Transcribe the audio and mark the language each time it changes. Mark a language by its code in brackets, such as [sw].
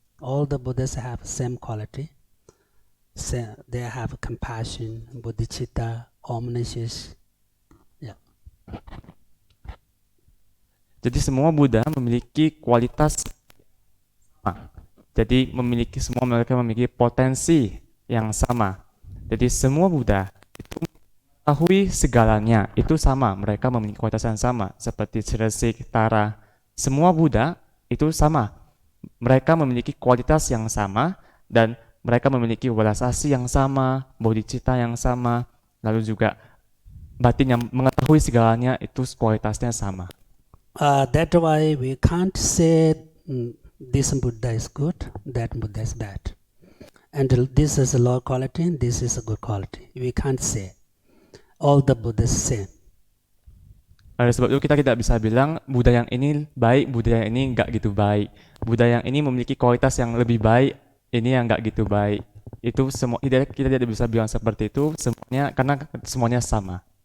[en] All the Buddhists have same quality. They have compassion, bodhicitta, omniscience. Yeah. [id] Jadi semua Buddha memiliki kualitas sama. Jadi mereka memiliki potensi yang sama. Jadi semua Buddha itu mengetahui segalanya, itu sama. Mereka memiliki kualitas yang sama, seperti Sirsik, Tara. Semua Buddha itu sama. Mereka memiliki kualitas yang sama dan mereka memiliki welas asih yang sama, bodhicitta yang sama, lalu juga batin yang mengetahui segalanya itu kualitasnya sama. [en] That's why we can't say this Buddha is good, that Buddha is bad. and this is a low quality, this is a good quality. We can't say all the Buddhas same. [id] Oleh sebab itu kita tidak bisa bilang Buddha yang ini baik, Buddha yang ini nggak gitu baik. Buddha yang ini memiliki kualitas yang lebih baik, ini yang nggak gitu baik. Itu semua kita tidak bisa bilang seperti itu semuanya karena semuanya sama.